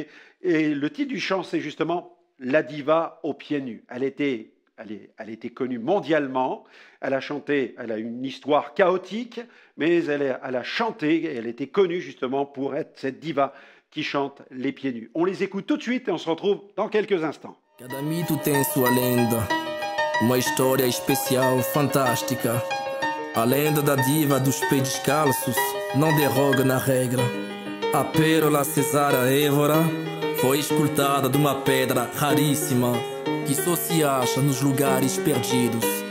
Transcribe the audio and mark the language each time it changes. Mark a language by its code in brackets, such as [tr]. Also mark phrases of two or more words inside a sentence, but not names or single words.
[fr] Et le titre du chant, c'est justement La diva aux pieds nus. Elle était connue mondialement. Elle a chanté, elle a une histoire chaotique, mais elle a chanté, et elle était connue justement pour être cette diva qui chante les pieds nus. On les écoute tout de suite et on se retrouve dans quelques instants. [pt] Cada mito tem sua lenda, uma história especial, fantástica. A lenda da diva dos pés descalços não derroga na regra. A pérola Cesária Évora foi escultada de uma pedra raríssima que só se acha nos lugares perdidos.